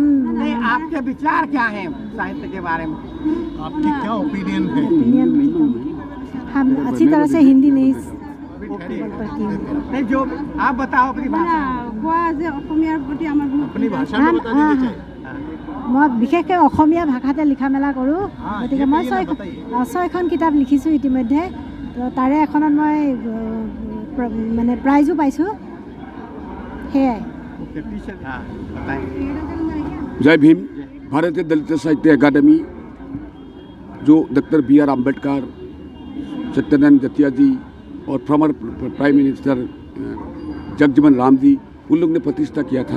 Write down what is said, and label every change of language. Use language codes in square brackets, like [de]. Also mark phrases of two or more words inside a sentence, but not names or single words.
[hi] नहीं, आपके विचार क्या है साहित्य के बारे में? आपकी क्या ओपिनियन है? हम अच्छी तरह से हिंदी नहीं नहीं, जो आप बताओ अपनी भाषा। अपनी भाषा में बता दीजिए। [as] मैं विशेषকৈ অসমীয়া ভাষাতে লিখা মেলা কৰোঁ, গতিকে মই 6খন কিতাপ লিখিছোঁ ইতিমধ্যে। তো তাৰে এখনত মই মানে প্ৰাইজো পাইছোঁ। সেয়াই। [hi] जय भीम। भारतीय दलित साहित्य अकादमी जो डॉक्टर BR अम्बेडकर, सत्यनारायण दत्तिया जी और [en] former prime minister [hi] जगजीवन राम जी उन लोग ने प्रतिष्ठा किया था।